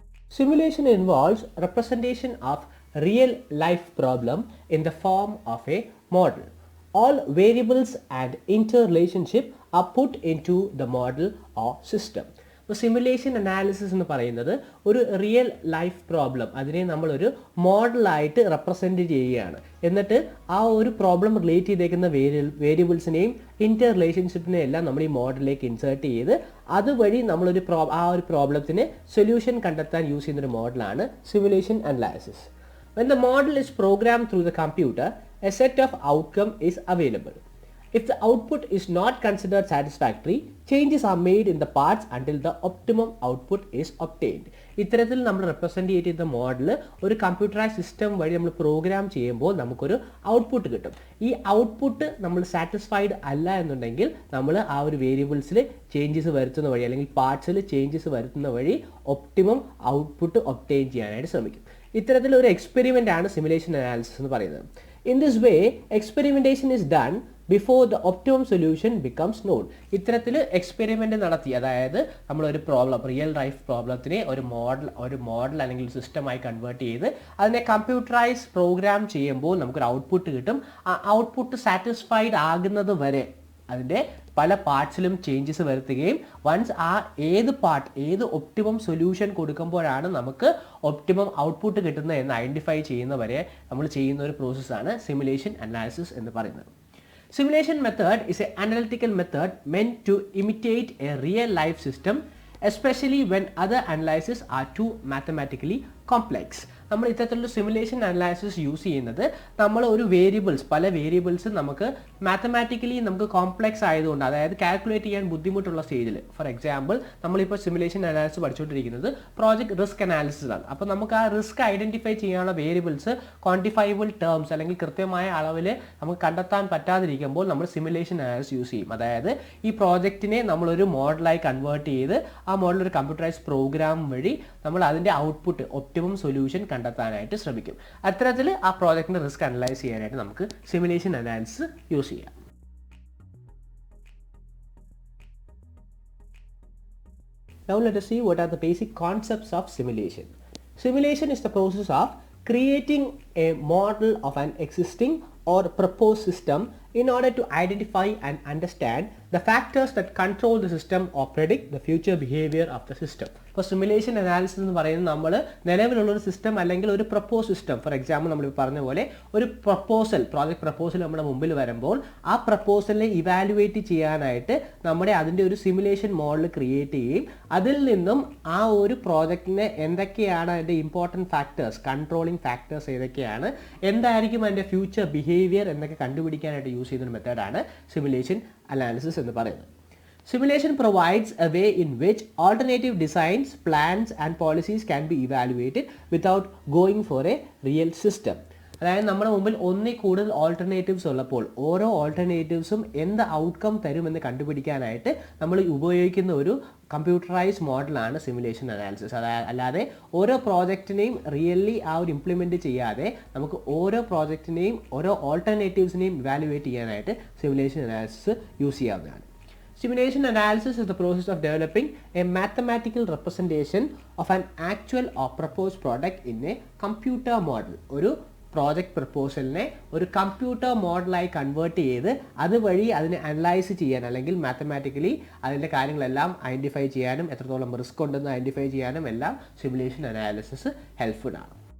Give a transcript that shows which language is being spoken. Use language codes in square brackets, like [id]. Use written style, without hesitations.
[en] Simulation involves representation of real life problem in the form of a model. All variables and interrelationship are put into the model or system. [ml] അപ്പോൾ simulation analysis എന്ന് പറയുന്നത് ഒരു real life problem അതിനെ നമ്മളൊരു മോഡലായിട്ട് represent ചെയ്യുകയാണ്. എന്നിട്ട് ആ ഒരു പ്രോബ്ലം റിലേറ്റ് ചെയ്തേക്കുന്ന വേരിയബിൾസിനെയും ഇൻ്റർ റിലേഷൻഷിപ്പിനെയും എല്ലാം നമ്മൾ ഈ മോഡലിലേക്ക് ഇൻസേർട്ട് ചെയ്ത് അതുവഴി നമ്മളൊരു ആ ഒരു പ്രോബ്ലത്തിന് സൊല്യൂഷൻ കണ്ടെത്താൻ യൂസ് ചെയ്യുന്നൊരു മോഡലാണ് simulation analysis. [en] When the model is programmed through the computer, a set of outcome is available. If the output is not considered satisfactory, changes are made in the parts until the optimum output is obtained. [ml] ഇത്തരത്തിൽ നമ്മൾ represent ചെയ്ത model ഒരു computerise system വഴി നമ്മൾ programme ചെയ്യുമ്പോൾ നമുക്കൊരു output കിട്ടും. ഈ ഔട്ട്പുട്ട് നമ്മൾ സാറ്റിസ്ഫൈഡ് അല്ല എന്നുണ്ടെങ്കിൽ നമ്മൾ ആ ഒരു വേരിയബിൾസിൽ ചേഞ്ചസ് വരുത്തുന്ന വഴി അല്ലെങ്കിൽ പാർട്സിൽ ചേഞ്ചസ് വരുത്തുന്ന വഴി ഒപ്റ്റിമം ഔട്ട്പുട്ട് ഒബ്റ്റെയിൻ ചെയ്യാനായിട്ട് ശ്രമിക്കും. ഇത്തരത്തിലൊരു എക്സ്പെരിമെൻ്റ് ആണ് സിമുലേഷൻ അനാലിസിസ് എന്ന് പറയുന്നത്. [en] In this way, experimentation is done before the optimum solution becomes known. [ml] ഇത്തരത്തിൽ എക്സ്പെരിമെൻ്റ് നടത്തി, അതായത് നമ്മളൊരു പ്രോബ്ലം റിയൽ ലൈഫ് പ്രോബ്ലത്തിനെ ഒരു മോഡൽ അല്ലെങ്കിൽ സിസ്റ്റമായി കൺവേർട്ട് ചെയ്ത് അതിനെ കമ്പ്യൂട്ടറൈസ് പ്രോഗ്രാം ചെയ്യുമ്പോൾ നമുക്കൊരു ഔട്ട്പുട്ട് കിട്ടും. ആ ഔട്ട്പുട്ട് സാറ്റിസ്ഫൈഡ് ആകുന്നത് വരെ അതിൻ്റെ പല പാർട്സിലും ചേഞ്ചസ് വരുത്തുകയും വൺസ് ആ ഏത് ഒപ്റ്റിമം സൊല്യൂഷൻ കൊടുക്കുമ്പോഴാണ് നമുക്ക് ഒപ്റ്റിമം ഔട്ട്പുട്ട് കിട്ടുന്നത് എന്ന് ഐഡൻറ്റിഫൈ ചെയ്യുന്നവരെ നമ്മൾ ചെയ്യുന്ന ഒരു പ്രോസസ്സാണ് സിമുലേഷൻ അനാലിസിസ് എന്ന് പറയുന്നത്. [en] Simulation method is an analytical method meant to imitate a real life system, especially when other analyses are too mathematically complex. [ml] നമ്മൾ ഇത്തരത്തിലുള്ള സിമുലേഷൻ അനാലിസിസ് യൂസ് ചെയ്യുന്നത് നമ്മൾ ഒരു പല വേരിയബിൾസ് നമുക്ക് മാത്തമാറ്റിക്കലി നമുക്ക് കോംപ്ലെക്സ് ആയതുകൊണ്ട്, അതായത് കാൽക്കുലേറ്റ് ചെയ്യാൻ ബുദ്ധിമുട്ടുള്ള സ്റ്റേജിൽ, ഫോർ എക്സാമ്പിൾ നമ്മളിപ്പോൾ സിമുലേഷൻ അനാലിസിസ് പഠിച്ചുകൊണ്ടിരിക്കുന്നത് പ്രോജക്റ്റ് റിസ്ക് അനാലിസിസ് ആണ്. അപ്പോൾ നമുക്ക് ആ റിസ്ക് ഐഡൻറ്റിഫൈ ചെയ്യാനുള്ള വേരിയബിൾസ് ക്വാണ്ടിഫൈബിൾ ടേംസ് അല്ലെങ്കിൽ കൃത്യമായ അളവിൽ നമുക്ക് കണ്ടെത്താൻ പറ്റാതിരിക്കുമ്പോൾ നമ്മൾ സിമുലേഷൻ അനാലിസിസ് യൂസ് ചെയ്യും. അതായത് ഈ പ്രോജക്റ്റിനെ നമ്മളൊരു മോഡലായി കൺവേർട്ട് ചെയ്ത് ആ മോഡൽ ഒരു കമ്പ്യൂട്ടറൈസ് പ്രോഗ്രാം വഴി നമ്മൾ അതിൻ്റെ ഔട്ട്പുട്ട് ഒപ്റ്റിമം സൊല്യൂഷൻ കണ്ടെത്താനായിട്ട് ശ്രമിക്കും. അത്തരത്തിൽ ആ പ്രോജക്റ്റിന്റെ റിസ്ക് അനലൈസ് ചെയ്യാനായിട്ട് നമുക്ക് സിമുലേഷൻ അനാലിസിസ് യൂസ് ചെയ്യാം. [en] Now let us see what are the basic concepts of simulation. Simulation is the process of creating a model of an existing or proposed system in order to identify and understand the factors that control the system or predict the future behavior of the system. [ml] ഇപ്പോൾ simulation analysis എന്ന് പറയുന്നത് നമ്മൾ നിലവിലുള്ളൊരു system അല്ലെങ്കിൽ ഒരു propose system, for example നമ്മൾ പറഞ്ഞ പോലെ ഒരു പ്രോജക്റ്റ് പ്രപ്പോസൽ നമ്മുടെ മുമ്പിൽ വരുമ്പോൾ ആ പ്രപ്പോസലിനെ ഇവാലുവേറ്റ് ചെയ്യാനായിട്ട് അതിൻ്റെ ഒരു സിമുലേഷൻ മോഡൽ ക്രിയേറ്റ് ചെയ്യും. അതിൽ നിന്നും ആ ഒരു പ്രോജക്റ്റിന് എന്തൊക്കെയാണ് അതിൻ്റെ ഇമ്പോർട്ടൻറ്റ് ഫാക്ടേഴ്സ്, കൺട്രോളിങ് ഫാക്ടേഴ്സ് ഏതൊക്കെയാണ്, എന്തായിരിക്കും അതിൻ്റെ ഫ്യൂച്ചർ ബിഹേവിയർ എന്നൊക്കെ കണ്ടുപിടിക്കാനായിട്ട് യൂസ് ചെയ്യുന്ന മെത്തേഡാണ് സിമുലേഷൻ അനാലിസിസ് എന്ന് പറയുന്നത്. [en] Simulation provides a way in which alternative designs, plans and policies can be evaluated without going for a real system. [ml] അതായത് നമ്മുടെ മുമ്പിൽ ഒന്നിൽ കൂടുതൽ ഓൾട്ടർനേറ്റീവ്സ് ഉള്ളപ്പോൾ ഓരോ ഓൾട്ടർനേറ്റീവ്സും എന്ത് ഔട്ട്കം തരുമെന്ന് കണ്ടുപിടിക്കാനായിട്ട് നമ്മൾ ഉപയോഗിക്കുന്ന ഒരു കമ്പ്യൂട്ടറൈസ് മോഡലാണ് സിമുലേഷൻ അനാലിസിസ്. അല്ലാതെ ഓരോ പ്രോജക്റ്റിനെയും റിയലി ആ ഒരു ഇംപ്ലിമെൻറ്റ് ചെയ്യാതെ നമുക്ക് ഓരോ പ്രോജക്റ്റിനെയും ഓരോ ഓൾട്ടർനേറ്റീവ്സിനെയും ഇവാലുവേറ്റ് ചെയ്യാനായിട്ട് സിമുലേഷൻ അനാലിസിസ് യൂസ് ചെയ്യാവുന്നതാണ്. [en] Simulation analysis is the process of developing a mathematical representation of an actual or proposed product in a computer model. [ml] ഒരു പ്രോജക്റ്റ് പ്രപ്പോസലിനെ ഒരു കമ്പ്യൂട്ടർ മോഡലായി കൺവേർട്ട് ചെയ്ത് അതുവഴി അതിനെ അനലൈസ് ചെയ്യാൻ അല്ലെങ്കിൽ മാത്തമാറ്റിക്കലി അതിൻ്റെ കാര്യങ്ങളെല്ലാം ഐഡൻറ്റിഫൈ ചെയ്യാനും എത്രത്തോളം റിസ്ക് ഉണ്ടെന്ന് ഐഡൻറ്റിഫൈ ചെയ്യാനും എല്ലാം സിമുലേഷൻ അനാലിസിസ് ഹെൽപ്ഫുൾ ആണ്.